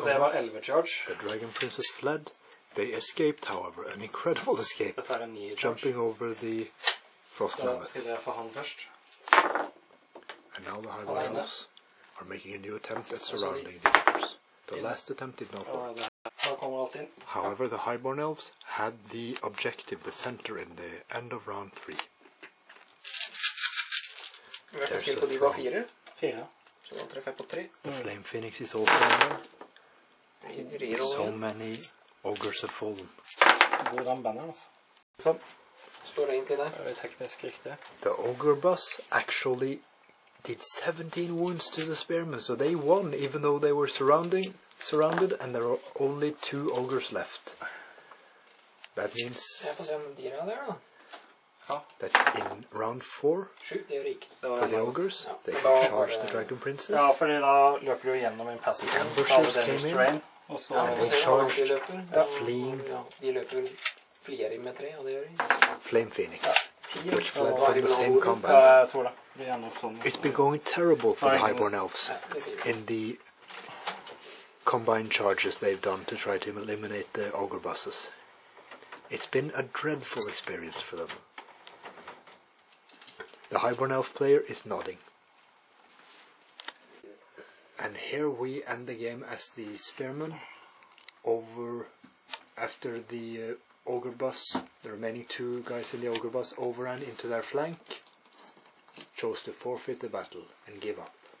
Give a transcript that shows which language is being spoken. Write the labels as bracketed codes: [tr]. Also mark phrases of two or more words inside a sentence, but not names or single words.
[no] Så det var [en] combat. 11 charge. The dragon princess fled. They escaped, however, an incredible escape, [no] Dette er en 9 charge. [en] jumping over the frost [no] Da [en] mammoth. [no] stiller jeg for han først. [en] And now the highborn elves are making a new attempt at surrounding the ogres. The last attempt did not work. [no] Da kommer alt inn. [en] However, the highborn elves had the objective, the center, in the end of round 3. [no] Vi har skilt på de var 4. 4. Så da treffer jeg på 3. [en] The flame phoenix is also in there. Reroll So [no] igjen. [en] many ogres have fallen. [no] God den banneren, altså. Sånn. Står det egentlig der. Det er teknisk riktig. [en] The ogre boss actually did 17 wounds to the spearmen, so they won even though they were surrounded and there were only 2 ogres left. That means [no] Jeg får se om de er der da. [en] that in round 4 [no] 7, det gjør det ikke. [en] for the ogres, [no] Ja. [en] they [no] Da [en] could [no] var [en] charge [no] det- [en] the dragon princess. [no] Ja, fordi da løper du gjennom en passive. [en] The ambushers came in. [no] Og så... Ja, [en] And [no] vi [en] they [no] får se hvor langt de [en] charged [no] løper. [en] the fleeing [no] Ja, de løper flier med 3, og det gjør de. [en] flame phoenix, 10, which [no] så [en] fled [no] var [en] from [no] de [en] the [no] blant [en] same [no] hodet. [en] combat. [no] Ja, jeg tror det. Det er gjerne sånn. [en] It's been going terrible for the Right. highborn elves [no] Ja, det sier vi. [en] in the combined charges they've done to try to eliminate the ogre bosses. It's been a dreadful experience for them. The highborn elf player is nodding. And here we end the game as the spearmen over after the ogre boss, the remaining 2 guys in the ogre boss overran into their flank, chose to forfeit the battle and give up.